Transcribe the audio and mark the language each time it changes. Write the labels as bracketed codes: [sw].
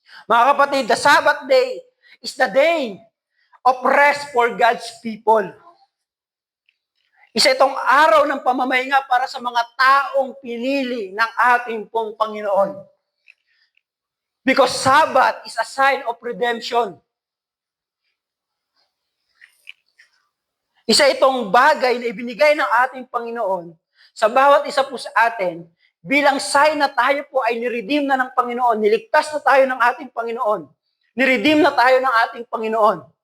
[tl] Mga kapatid, [en] the Sabbath day is the day of rest for God's people. [tl] Isa itong araw ng pamamahinga para sa mga taong pinili ng ating pong Panginoon. [en] Because Sabbath is a sign of redemption. [tl] Isa itong bagay na ibinigay ng ating Panginoon sa bawat isa po sa atin bilang sign na tayo po ay niredeem na ng Panginoon, niligtas na tayo ng ating Panginoon, niredeem na tayo ng ating Panginoon.